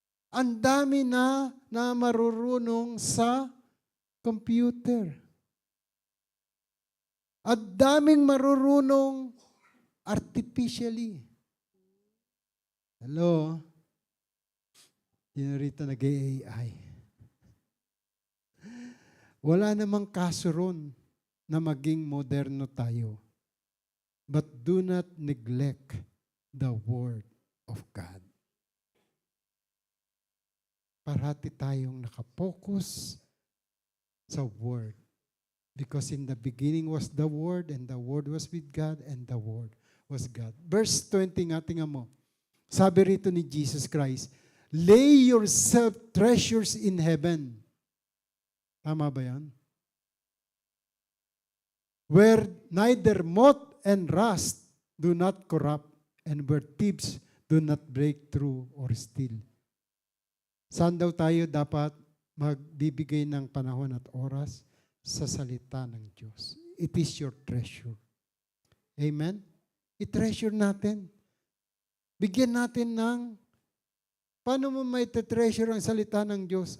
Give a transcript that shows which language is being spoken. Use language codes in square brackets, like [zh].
[tl] Ang dami na marurunong sa computer. At daming marurunong artificially. Hello? Yun rito nag-AI. Wala namang kaso ron na maging moderno tayo. [en] But do not neglect the Word of God. [tl] Parati tayong nakapokus sa Word. [en] Because in the beginning was the Word, and the Word was with God, and the Word was God. [tl] Verse 20 nga, tingnan mo. Sabi rito ni Jesus Christ, [en] lay yourself treasures in heaven. [tl] Tama ba yan? [en] Where neither moth and rust do not corrupt, and where thieves do not break through or steal. [tl] Saan daw tayo dapat magbibigay ng panahon at oras? Sa salita ng Diyos. [en] It is your treasure. Amen? [tl] I-treasure natin. Bigyan natin ng, paano mo may treasure ang salita ng Diyos?